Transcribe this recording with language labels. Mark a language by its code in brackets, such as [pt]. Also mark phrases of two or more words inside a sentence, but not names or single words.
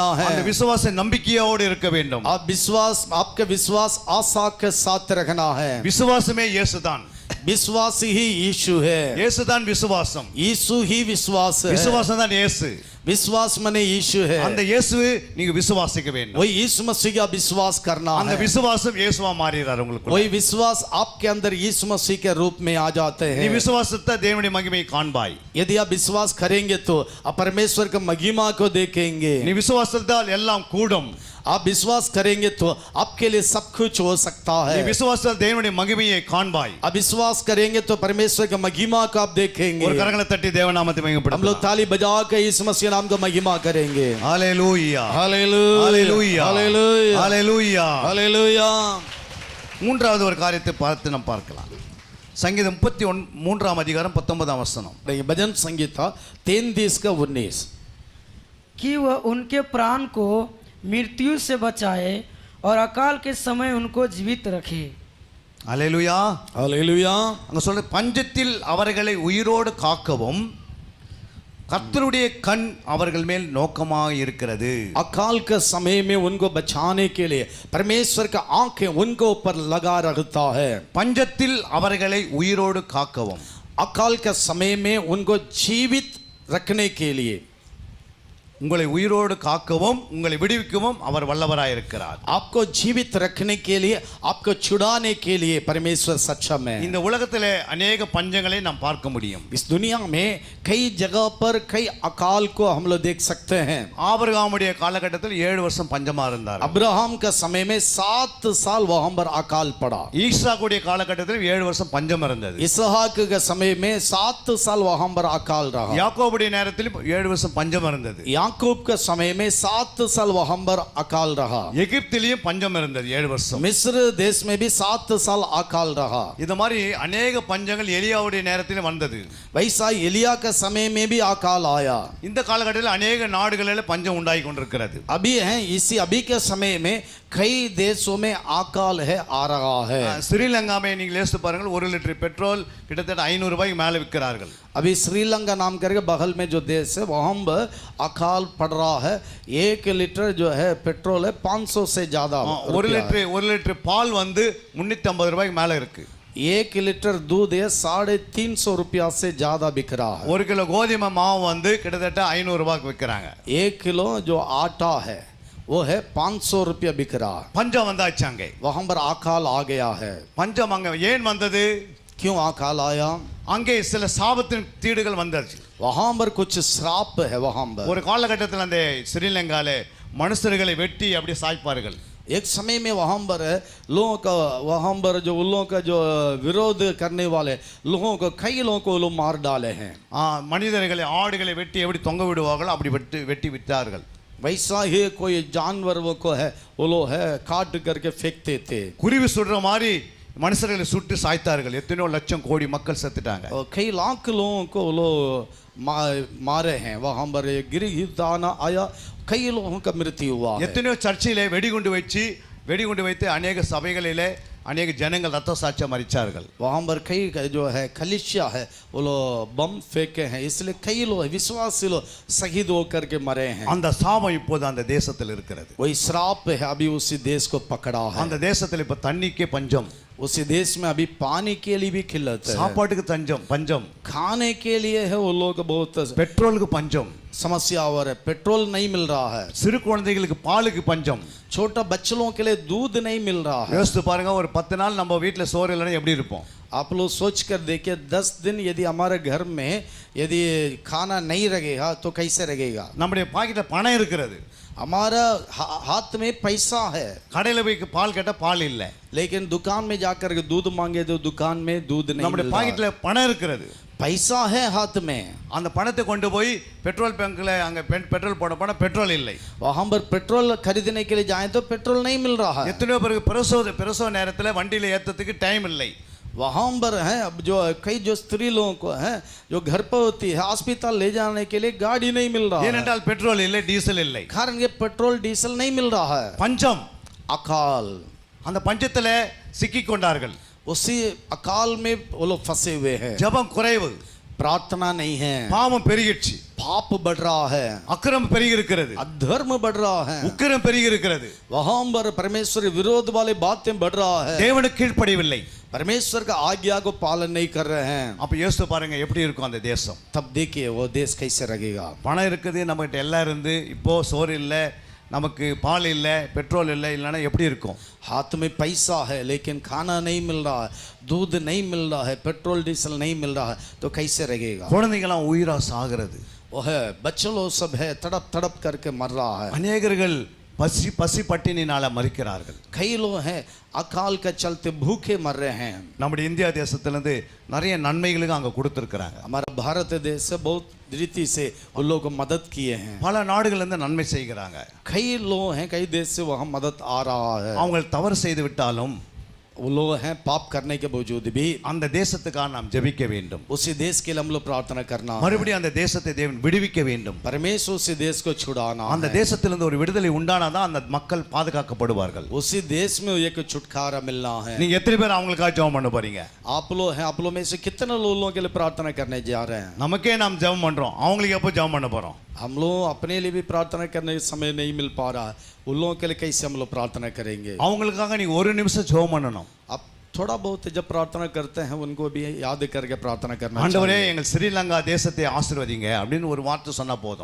[ta] அந்த [hi] है। [ta] விசுவாச நம்பிக்கையோடு இருக்க வேண்டும். [hi] आप विश्वास आपके विश्वास आशा के साथ रखना है। [ta] விசுவாசமே இயேசுதான். [hi] विश्वासी ही यीशु है, [ta] இயேசுதான் விசுவாசம். [hi] यीशु ही विश्वास है, [ta] விசுவாசம் தான் இயேசு. [hi] विश्वास माने यीशु है, [ta] அந்த இயேசு நீங்க விசுவாசிக்க வேண்டும். [hi] वही यीशु मसीह का विश्वास करना [ta] அந்த [hi] है, [ta] விசுவாசம் இயேசுவா மாறிறார் உங்களுக்கு. [hi] वही विश्वास आपके अंदर यीशु मसीह के रूप में आ जाते [ta] நீ [hi] हैं। [ta] விசுவாசத்தை தேவனுடைய மகிமையை காண்பாய். [hi] यदि आप विश्वास करेंगे तो आप परमेश्वर की महिमा को देखेंगे। [ta] நீ விசுவாசத்தால் எல்லாம் கூடும். [hi] आप विश्वास करेंगे तो आपके लिए सब कुछ हो सकता [ta] நீ [hi] है। [ta] விசுவாசத்தால் தேவனுடைய மகிமையை காண்பாய். [hi] आप विश्वास करेंगे तो परमेश्वर की महिमा को आप देखेंगे। [ta] ஒரு கரங்களை தட்டி தேவநாமத்தை [hi] हम लोग [ta] மகிமைப்படுத்தலாம். [hi] ताली बजा के यीशु मसीह नाम का महिमा करेंगे। [ta] ஹalleluya, [hi] हालेलुया, [ta] ஹalleluya, [hi] हालेलुया, [ta] ஹalleluya. [hi] हालेलुया। [ta] மூன்றாவது ஒரு காரியத்தை பார்த்து நாம் பார்க்கலாம். சங்கீதம் 33ஆம் அதிகாரம் 19ஆம் வசனம். [hi] देखिए भजन संगीता 33 का 19, कि वह उनके प्राण को मृत्यु से बचाए और अकाल के समय उनको जीवित रखे। [ta] ஹalleluya. [hi] हालेलुया। [ta] அங்க சொல்ற பஞ்சத்தில் அவர்களை உயிரோடு காக்கவும் கர்த்தருடைய கண் அவர்கள் மேல் நோக்கமாக இருக்கிறது. [hi] अकाल के समय में उनको बचाने के लिए परमेश्वर का आंखें उनको ऊपर लगा रखता है। [ta] பஞ்சத்தில் அவர்களை உயிரோடு காக்கவும். [hi] अकाल के समय में उनको जीवित रखने के लिए, [ta] உங்களை உயிரோடு காக்கவும் உங்களை விடுவிக்கவும் அவர் வல்லவராய் இருக்கிறார். [hi] आपको जीवित रखने के लिए, आपको छुड़ाने के लिए परमेश्वर सक्षम है। [ta] இந்த உலகத்திலே अनेक பஞ்சங்களை நாம் பார்க்க முடியும். [hi] इस दुनिया में कई जगह पर कई अकाल को हम लोग देख सकते हैं। [ta] ஆபிரகாமுடைய காலகட்டத்தில் 7 வருஷம் பஞ்சமா இருந்தார். [hi] अब्राहम के समय में 7 साल वहां पर अकाल पड़ा। [ta] ஈசாக்குடைய காலகட்டத்தில் 7 வருஷம் பஞ்சம் இருந்தது. [hi] इसहाक के समय में 7 साल वहां पर अकाल रहा। [ta] யாக்கோபுடைய நேரத்தில் 7 வருஷம் பஞ்சம் இருந்தது. [hi] याकूब के समय में 7 साल वहां पर अकाल रहा। [ta] எகிப்திலேயும் பஞ்சம் இருந்தது 7 வருஷம். [hi] मिस्र देश में भी 7 साल अकाल रहा। [ta] இந்த மாதிரி अनेक பஞ்சங்கள் எலியாவுடைய நேரத்தில் வந்தது. [hi] वैसा एलिया के समय में भी अकाल आया। [ta] இந்த காலகட்டத்தில் अनेक நாடுகளில் பஞ்சம் உண்டாகி கொண்டிருக்கிறது. [hi] अभी है अभी के समय में कई देशों में अकाल है आ रहा है। [ta] ஸ்ரீலங்காவை நீங்கள் யோசித்து பாருங்கள், 1 லிட்டர் பெட்ரோல் கிட்டத்தட்ட 500 ரூபாய்க்கு மேலே விற்கிறார்கள். [hi] अभी श्रीलंका नाम करके बगल में जो देश है वहाँ पर अकाल पड़ रहा है। 1 लीटर जो है पेट्रोल है 500 से ज्यादा। [ta] 1 லிட்டர் பால் வந்து 350 ரூபாய்க்கு மேலே இருக்கு. [hi] 1 लीटर दूध है 350 रुपया से ज्यादा बिक रहा है। [ta] 1 கிலோ கோதுமை மாவு வந்து கிட்டத்தட்ட 500 ரூபாய்க்கு விற்கிறாங்க. [hi] 1 किलो जो आटा है वो है 500 रुपया बिक रहा है। [ta] பஞ்சம் வந்தாச்சு அங்கே. [hi] वहां पर अकाल आ गया है। [ta] பஞ்சம் அங்கே ஏன் வந்தது? [hi] क्यों अकाल आया? [ta] அங்கே சில சாபத்தின் தீடுகள் வந்துருச்சு. [hi] वहां पर कुछ श्राप है। वहां पर [ta] ஒரு காலகட்டத்தில் அந்த ஸ்ரீலங்கால மனுஷர்களை வெட்டி அப்படி சாய்ப்பார்கள். [hi] एक समय में वहां पर लोगों का वहां पर जो उन लोगों का जो विरोध करने वाले लोगों को कई लोगों को लोग मार डाले हैं। [ta] மனிதர்களை ஆடுகளை வெட்டி எப்படி தொங்க விடுவார்களோ அப்படி வெட்டி விட்டார்கள். [hi] वैसा ही कोई जानवरों को है वो लोग है काट करके फेंकते थे। [ta] குருவி சுடுற மாதிரி மனுஷர்களை சுட்டு சாய்த்தார்கள். எத்தனையோ லட்சம் கோடி மக்கள் செத்துட்டாங்க. [hi] और कई लाख लोगों को वो लोग मारे हैं। वहां पर गिरी दाना आया, कई लोगों का मृत्यु हुआ है। [ta] எத்தனையோ சர்ச்சிலே வெடிகுண்டு வைத்து अनेक சபைகளிலே अनेक ஜனங்கள் ரத்த சாட்சியம் மரிச்சார்கள். [hi] वहां पर कई जो है कलिसिया है वो लोग बम फेंके हैं, इसलिए कई लोग विश्वासी लोग शहीद होकर के मरे हैं। [ta] அந்த சாபம் இப்போது அந்த தேசத்தில் இருக்கிறது. [hi] वही श्राप है अभी उसी देश को पकड़ा है। [ta] அந்த தேசத்தில் இப்ப தண்ணிக்கே பஞ்சம். [hi] उसी देश में अभी पानी के लिए भी किल्लत है। [ta] சாப்பாட்டுக்கு பஞ்சம். [hi] खाने के लिए है वो लोग बहुत [ta] பெட்ரோலுக்கு பஞ்சம். [hi] समस्या हो रहा है। पेट्रोल नहीं मिल रहा है। [ta] சிறு குழந்தைகளுக்கு பாலுக்கு பஞ்சம். [hi] छोटा बच्चों के लिए दूध नहीं मिल रहा है। [ta] யோசித்து பாருங்க, ஒரு 10 நாள் நம்ம வீட்டுல சோறு இல்லைன்னா எப்படி இருப்போம்? [hi] आप लोग सोच कर देखिए 10 दिन यदि हमारे घर में यदि खाना नहीं रहेगा तो कैसे रहेगा? [ta] நம்முடைய பாக்கெட்ல பணம் இருக்கிறது, [hi] हमारा हाथ में पैसा है, [ta] கடையில போய் பால் கேட்டா பால் இல்ல. [hi] लेकिन दुकान में जाकर के दूध मांगे तो दुकान में दूध नहीं [ta] நம்முடைய [hi] मिल रहा है। [ta] பாக்கெட்ல பணம் இருக்கிறது, [hi] पैसा है हाथ में, [ta] அந்த பணத்தை கொண்டு போய் பெட்ரோல் பங்க்ல அங்க பெட்ரோல் போட போனா பெட்ரோல் இல்லை. [hi] वहां पर पेट्रोल खरीदने के लिए जाए तो पेट्रोल नहीं मिल रहा है। [ta] எத்தனையோ பேருக்கு பிரசவ நேரத்துல வண்டியில ஏத்தத்துக்கு டைம் இல்லை. [hi] वहां पर है अब जो कई जो स्त्री लोगों को है जो घर पर होती है अस्पताल ले जाने के लिए गाड़ी नहीं मिल रहा है। [ta] ஏனென்றால் பெட்ரோல் இல்லை, டீசல் இல்லை. [hi] कारण ये पेट्रोल डीजल नहीं मिल रहा है। [ta] பஞ்சம். [hi] अकाल, [ta] அந்த பஞ்சத்துல சிக்கி கொண்டார்கள். [hi] उसी अकाल में वो लोग फंसे हुए हैं। [ta] ஜெபம் குறைவு, [hi] प्रार्थना नहीं है, [ta] பாவம் பெருகிடுச்சு. [hi] पाप बढ़ रहा है, [ta] அக்கிரமம் பெருகி இருக்கிறது, [hi] अधर्म बढ़ रहा है, [ta] உக்கிரம் பெருகி இருக்கிறது, [hi] वहां पर परमेश्वर विरोध वाले बातें बढ़ रहा है, [ta] தேவனுக்கு கீழ்ப்படியவில்லை. [hi] परमेश्वर का आज्ञा को पालन नहीं कर रहे हैं, [ta] அப்ப யோசித்து பாருங்க எப்படி இருக்கும் அந்த தேசம். [hi] तब देखिए वो देश कैसे रहेगा. [ta] பணம் இருக்குது, நம்மகிட்ட எல்லாம் இருந்து இப்போ சோறு இல்லை, நமக்கு பால் இல்லை, பெட்ரோல் இல்லை, இல்லைன்னா எப்படி இருக்கும்? [hi] हाथ में पैसा है लेकिन खाना नहीं मिल रहा है, दूध नहीं मिल रहा है, पेट्रोल डीजल नहीं मिल रहा है, तो कैसे रहेगा. [ta] குழந்தைங்களாம் உயிரா சாகிறது, [hi] वो है बच्चे लोग सब है तड़प तड़प करके मर रहा है, [ta] அநேகர்கள் பசி பட்டினினால மரிக்கிறார்கள். [hi] कई लोग हैं अकाल के चलते भूखे मर रहे हैं. [ta] நம்முடைய இந்தியா தேசத்திலிருந்து நிறைய நன்மைகளுக்கு அங்க கொடுத்துருக்கிறாங்க. [hi] हमारा भारत देश से बहुत रीति से उन लोगों को मदद किए हैं, [ta] பல நாடுகள்ல இருந்து நன்மை செய்கிறாங்க. [hi] कई लोग हैं कई देश से वहाँ मदद आ रहा है. [ta] அவங்க தவறு செய்து விட்டாலும் [hi] वो लोग हैं पाप करने के बावजूद भी [ta] அந்த தேசத்துக்காக நாம் ஜெபிக்க வேண்டும். [hi] उसी देश के लिए हम लोग प्रार्थना करना है. [ta] மறுபடியும் அந்த தேசத்தை தேவன் விடுவிக்க வேண்டும். [hi] परमेश्वर उसी देश को छुड़ाना [ta] அந்த [hi] है. [ta] தேசத்திலிருந்து ஒரு விடுதலை உண்டானாதான் அந்த மக்கள் பாதுகாக்கப்படுவார்கள். [hi] उसी देश में एक छुटकारा मिलना है. [ta] நீங்க எத்தனை பேர் அவங்களுக்காக ஜெபம் பண்ண போறீங்க? [hi] आप लोग हैं, आप लोग में से कितने लोगों के लिए प्रार्थना करने जा रहे हैं. [ta] நமக்கே நாம் ஜெபம் பண்றோம், அவங்களுக்கு எப்போ ஜெபம் பண்ண போறோம்? [hi] हम लोग अपने लिए भी प्रार्थना करने का समय नहीं मिल पा रहा है, उन लोगों के लिए कैसे हम लोग प्रार्थना करेंगे. [ta] அவங்களுக்காக நீ ஒரு நிமிஷம் ஜெபம் பண்ணணும். [hi] अब थोड़ा बहुत जब प्रार्थना करते हैं उनको भी याद करके प्रार्थना करना [ta] ஆண்டவரே [hi] चाहिए. [ta] எங்கள் ஸ்ரீலங்கா தேசத்தை ஆசீர்வதிங்க அப்படின்னு ஒரு வார்த்தை சொன்னா போதும்.